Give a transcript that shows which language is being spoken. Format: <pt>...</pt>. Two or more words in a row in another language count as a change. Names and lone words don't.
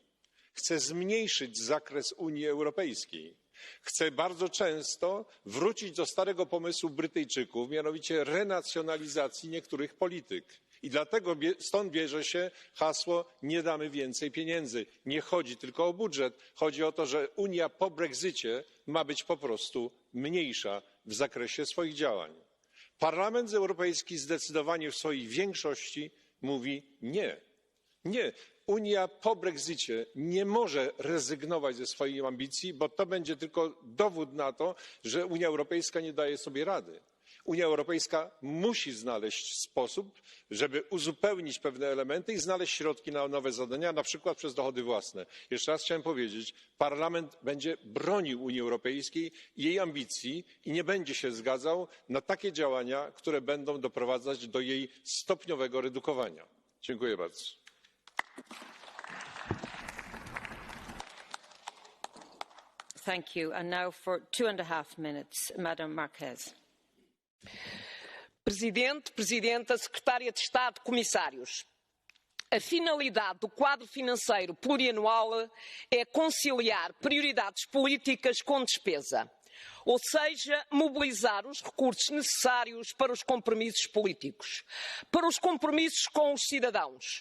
<pl>Chce zmniejszyć zakres Unii Europejskiej. Chce bardzo często wrócić do starego pomysłu Brytyjczyków, mianowicie renacjonalizacji niektórych polityk. I dlatego stąd bierze się hasło nie damy więcej pieniędzy. Nie chodzi tylko o budżet, chodzi o to, że Unia po Brexicie ma być po prostu mniejsza w zakresie swoich działań. Parlament Europejski zdecydowanie w swojej większości mówi nie. Nie. Unia po Brexicie nie może rezygnować ze swoich ambicji, bo to będzie tylko dowód na to, że Unia Europejska nie daje sobie rady. Unia Europejska musi znaleźć sposób, żeby uzupełnić pewne elementy i znaleźć środki na nowe zadania, na przykład przez dochody własne. Jeszcze raz chciałem powiedzieć, Parlament będzie bronił Unii Europejskiej i jej ambicji i nie będzie się zgadzał na takie działania, które będą doprowadzać do jej stopniowego redukowania. Dziękuję bardzo.</pl> <en>Thank you. And now for 2.5 minutes, Madam Marquez.</en> <pt>Presidente, Presidenta, Secretária de Estado, Comissários. A finalidade do quadro financeiro plurianual é conciliar prioridades políticas com despesa, ou seja, mobilizar os recursos necessários para os compromissos políticos, para os compromissos com os cidadãos.</pt>